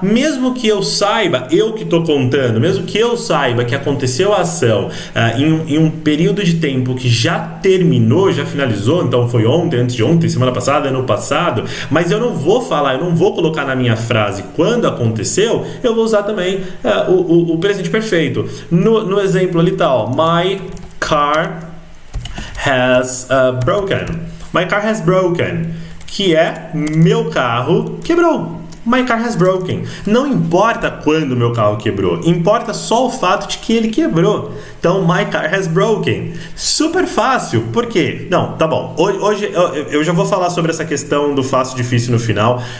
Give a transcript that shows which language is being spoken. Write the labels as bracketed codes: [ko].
[pt] Mesmo que eu saiba, eu que estou contando, mesmo que eu saiba que aconteceu a ação em um período de tempo que já terminou, já finalizou, então foi ontem, antes de ontem, semana passada, ano passado, mas eu não vou falar, eu não vou colocar na minha frase quando aconteceu, eu vou usar também o presente perfeito. No exemplo ali tá, ó, [en] my car has broken. My car has broken, [pt] que é meu carro quebrou. [en] My car has broken. [pt] Não importa quando meu carro quebrou, importa só o fato de que ele quebrou. Então, [en] my car has broken. [pt] Super fácil. Por quê? Não, tá bom. Hoje eu já vou falar sobre essa questão do fácil e difícil no final.